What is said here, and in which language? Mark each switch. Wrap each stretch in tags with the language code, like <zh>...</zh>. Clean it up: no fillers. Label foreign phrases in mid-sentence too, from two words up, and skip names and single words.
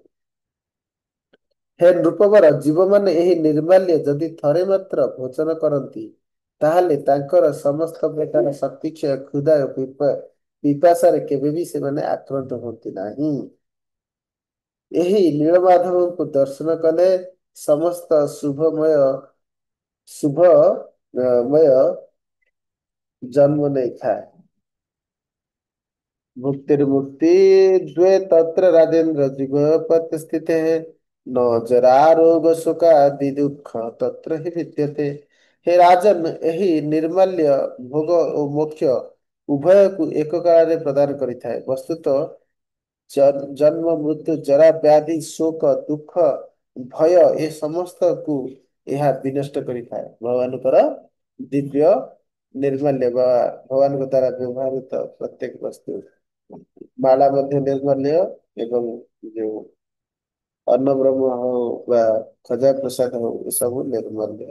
<or>ହେ ନୃପବର, ଜୀବମାନେ ଏହି ନିର୍ମାଲ୍ୟ ଯଦି ଥରେ ମାତ୍ର ଭୋଜନ କରନ୍ତି, ତାହେଲେ ତାଙ୍କର ସମସ୍ତ ପ୍ରକାର ଶକ୍ତିକ୍ଷୟ, କ୍ଷୁଧା ଓ ପିପାସାରେ କେବେ ବି ସେମାନେ ଆକ୍ରାନ୍ତ ହୁଅନ୍ତି ନାହିଁ। ଏହି ନୀଳମାଧବଙ୍କୁ ଦର୍ଶନ କଲେ ସମସ୍ତ ଶୁଭମୟ ଜନ୍ମ ନେଇଥାଏ।</or> <sa>मुक्तिर्मुक्ति द्वे तत्र राजेन्द्र जुगपत् स्थिते न जरा रोग शोकादि दुःख तत्र हि विद्यते।</sa> <or>हे ରାଜନ୍, ଏହି ନିର୍ମାଲ୍ୟ ଭୋଗ ଓ ମୋକ୍ଷ ଉଭୟକୁ ଏକ କାଳରେ ପ୍ରଦାନ କରିଥାଏ। ବସ୍ତୁତଃ ଜନ୍ମ ମୃତ୍ୟୁ ଜରା ବ୍ୟାଧି ଶୋକ ଦୁଃଖ ଭୟ ଏ ସମସ୍ତକୁ ଏହା ବିନଷ୍ଟ କରିଥାଏ। ଭଗବାନଙ୍କର ଦିବ୍ୟ ନିର୍ମାଲ୍ୟ ବା ଭଗବାନଙ୍କ ଦ୍ଵାରା ବ୍ୟବହୃତ ପ୍ରତ୍ୟେକ ବସ୍ତୁ, ମାଳା ମଧ୍ୟ ନିର୍ମାଲ୍ୟ ଏବଂ ଯୋଉ ଅନ୍ନ ବ୍ରହ୍ମ ହଉ ବା ଖଜା ପ୍ରସାଦ ହଉ, ଏସବୁ ନିର୍ମାଲ୍ୟ।</or>